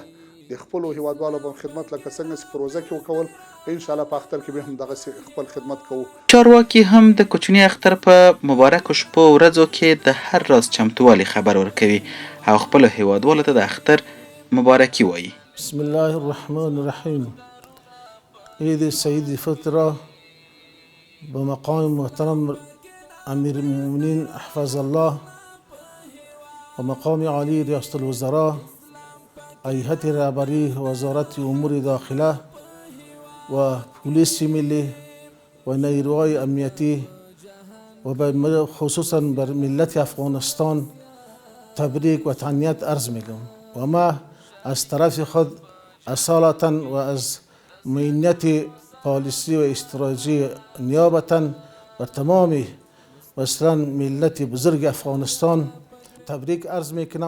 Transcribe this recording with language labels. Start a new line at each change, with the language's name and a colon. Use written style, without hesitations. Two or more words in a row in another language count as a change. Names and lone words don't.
Pashto: د خپلو هیوادوالو به خدمت لکه څنګه چې پروژه کې وکول انشاءالله په اختر کې به هم دغسې خپل خدمت کوو. چارواکي هم د کوچني اختر په مبارکو شپو ورځو کې د هر راز چمتووالي خبر ورکوي او خپلو هیوادوالو ته د اختر مبارکي وایي.
Arabic: بسم الله الرحمن الرحیم.
Persian: عید سعید فطر بمقام محترم امیر المؤمنین
Arabic: حفظ الله
Persian: و مقام عالی ریاست الوزراء هیئت رهبری وزارت امور داخله و پلیس ملی و نیروهای امنیتی و خصوصا بر ملت افغانستان تبریک و تهنیت عرض میگم و ما از طرف خود اصالتا و از معینت پالیسی و استراتژی نیابتا و تمام مثلا ملت بزرگ افغانستان تبریک عرض میکنم.